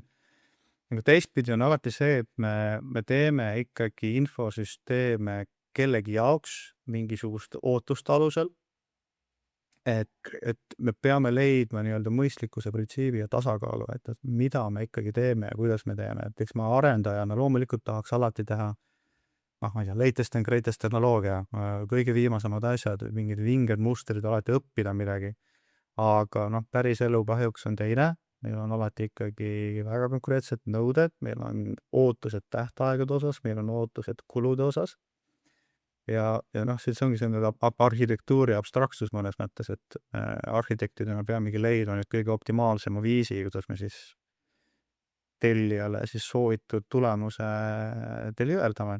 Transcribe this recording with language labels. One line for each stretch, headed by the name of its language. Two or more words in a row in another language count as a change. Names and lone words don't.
Estonian: Aga teistpidi on alati see, et me teeme ikkagi infosüsteeme kellegi jaoks mingisugust ootuste alusel, et me peame leidma nii-öelda mõistlikkuse printsiibi ja tasakaalu, et mida me ikkagi teeme ja kuidas me teeme, et eks ma arendajana loomulikult tahaks alati teha ma ei tea,
English: latest and greatest
Estonian: tehnoloogia, kõige viimasemad asjad, mingid vinged mustrid, alati õppida midagi. Aga päris elu kahjuks on teine, meil on alati ikkagi väga konkreetsed nõuded, meil on ootused tähtaegade osas, meil on ootused kulude osas. Ja siis ongi selline arhitektuuri abstraktsus mõnes mõttes, et arhitektidena peamegi leidma nüüd kõige optimaalsema viisi, kuidas me siis tellijale siis soovitud tulemuse deliverdame.